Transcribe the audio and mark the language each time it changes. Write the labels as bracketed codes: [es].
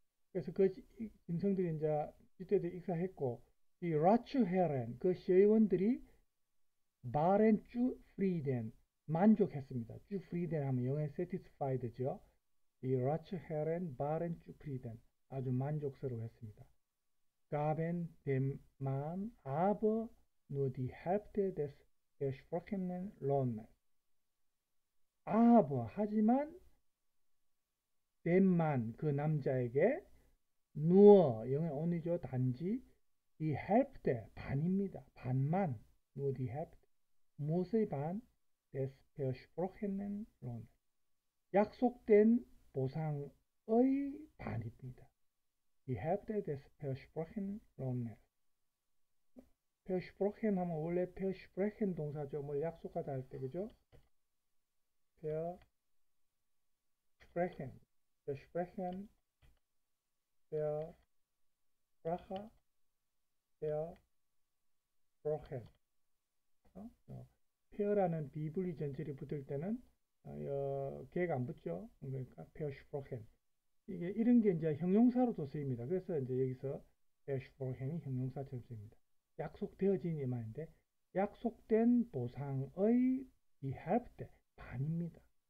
[ko] 그래서 그 짐승들이 이제 이때들 익사했고, 이 라츠헤렌 그 시의원들이 바렌 쭈 프리덴 만족했습니다. 쭈 프리덴 하면 영어에 satisfied죠. 이 라츠헤렌 바렌 쭈 프리덴 아주 만족스러워했습니다. [de] gaben dem Mann aber nur die Hälfte des versprochenen Lohnes. aber [ko] 하지만 [de] dem Mann [ko] 그 남자에게 [de] nur [ko] 영어의 only죠. 단지 [de] die Hälfte [ko] 반입니다. 반만 [de] nur die Hälfte [ko] 무엇의 반? [de] des versprochenen Lohnes [ko] 약속된 보상의 반입니다. [de] Die Hälfte des versprochenen Lohnes. [ko] versprochen 하면 원래 versprechen 동사죠. 뭘 약속하다 할 때 그죠? [de] versprechen, versprechen, versprache, versprochen. [ko] 페어라는 비분리 전철이 붙을 때는 개가 안 붙죠. 그러니까 versprochen. 이게 이런 게 이제 형용사로도 쓰입니다. 그래서 이제 여기서 versprochen이 형용사처럼 쓰입니다. 약속되어진 이 말인데 약속된 보상의 이 헬프때 반입니다.